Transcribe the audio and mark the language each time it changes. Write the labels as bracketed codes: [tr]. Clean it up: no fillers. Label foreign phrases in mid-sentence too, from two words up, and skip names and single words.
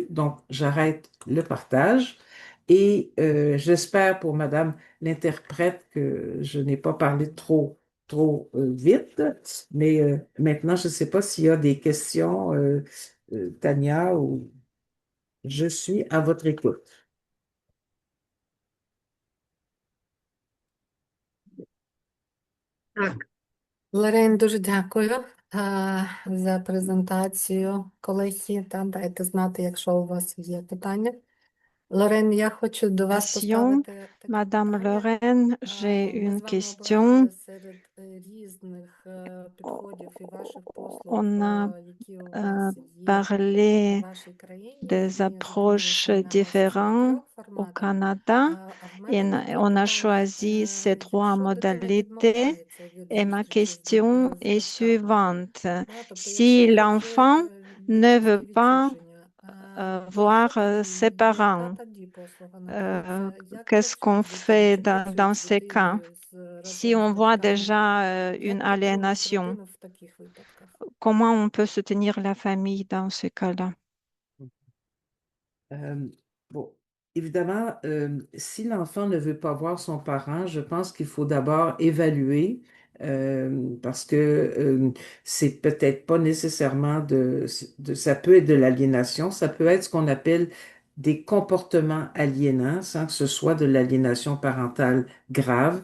[fr] Donc, j'arrête le partage et j'espère pour Madame l'interprète que je n'ai pas parlé trop vite, mais maintenant, je ne sais pas s'il y a des questions, Tania, ou je suis à votre écoute. [uk] Так, Лорен, дуже дякую за презентацію. Колеги, дайте знати, якщо у вас є питання. Лорен, я хочу до вас поставити таке [fr] Madame [uk] питання. [fr] Lorraine, j'ai [uk] Ми [fr] une [uk] з вами [fr] question. [uk] обрали серед різних підходів і ваших послуг, [fr] On a [uk] які у вас є в [fr] parlé [uk] вашій країні, [fr] des [uk] і [fr] approches [uk] зупинилися на ось цих [fr] différentes [uk] трьох [fr] au [uk] форматах. [fr] Canada [uk] А в [fr] et [uk] мене таке [fr] on a [uk] питання, [fr] choisi ces trois [uk] якщо дитина [fr] modalités. [uk] відмовляється від [fr] Et ma [uk] зустрічі [fr] question [uk] з [fr] est [uk] батьками, [fr] suivante. [uk] тобто [fr] Si [uk] якщо батьки [fr] l'enfant ne veut [uk] батьківське [fr] pas [uk] відчуження, [fr] voir [uk] то є [fr] ses [uk] яка [fr] parents, [uk] тоді послуга надається? Як [fr] qu'est-ce qu'on fait dans [uk] працюють з [fr] ces cas? [uk] дитиною, [fr] Si [uk] разом з [fr] on voit [uk] батьками? [fr] déjà une [uk] Як підтримати [fr] aliénation, [uk] родину в таких випадках? [fr] comment on peut soutenir la famille dans ce cas-là? Bon, évidemment, si l'enfant ne veut pas voir son parent, je pense qu'il faut d'abord évaluer parce que c'est peut-être pas nécessairement ça peut être de l'aliénation, ça peut être ce qu'on appelle des comportements aliénants sans que ce soit de l'aliénation parentale grave.